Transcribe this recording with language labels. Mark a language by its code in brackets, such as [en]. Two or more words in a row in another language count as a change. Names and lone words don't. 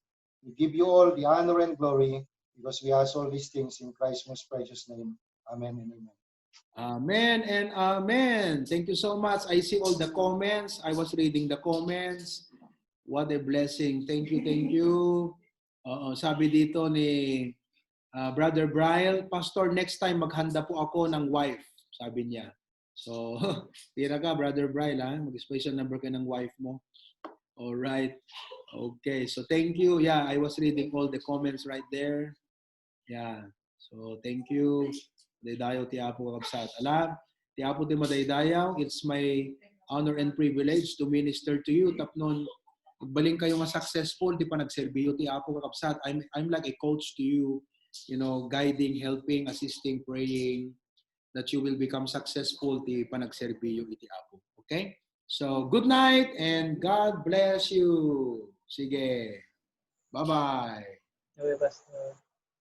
[en] We give you all the honor and glory because we ask all these things in Christ's most precious name. Amen and amen. Amen and amen. Thank you so much. I see all the comments. I was reading the comments. What a blessing. Thank you, thank you. [tl] Oo, sabi dito ni Brother Brian, Pastor, [en] next time [tl] maghanda po ako ng wife, sabi niya. So, tira ka, Brother Brian, ha? Mag- [en] special number [tl] ka ng wife mo. [en] All right. Okay, so thank you. Yeah, I was reading all the comments right there. Yeah. So, thank you. [ilo] Daydayaw ti Apo kakabsat. Alam, ti Apo ti madaydayaw, [en] it's my honor and privilege to minister to you. [ilo] Tapnon, magbaling kayo nga successful, di pa nagserbiyo ti Apo kakabsat. [en] I'm like a coach to you, guiding, helping, assisting, praying, that you will become successful [ilo] ti pa nagserbiyo iti Apo. [en] Okay? So, good night and God bless you. Sige. Bye-bye. Okay, Pastor.